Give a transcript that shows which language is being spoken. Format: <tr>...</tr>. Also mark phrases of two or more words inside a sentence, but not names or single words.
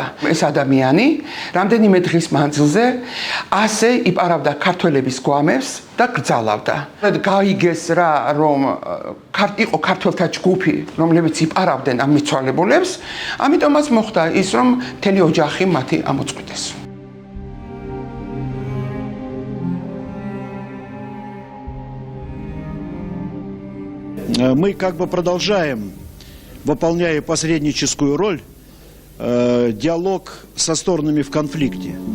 <ka>ეს ადამიანი რამდენიმე დღის მანძილზე ასე იპარავდა ქართველების გვამებს და კრძალავდა. გაიგეს რა, რომ იყო ქართველთა ჯგუფი, რომლებიც იპარავდნენ ამ მიცვალებულებს, ამიტომაც მოხდა ის, რომ მთელი ოჯახი მათი ამოწყვიტეს.</ka> <ru>Мы как бы продолжаем, выполняя посредническую роль, диалог со сторонами в конфликте.</ru>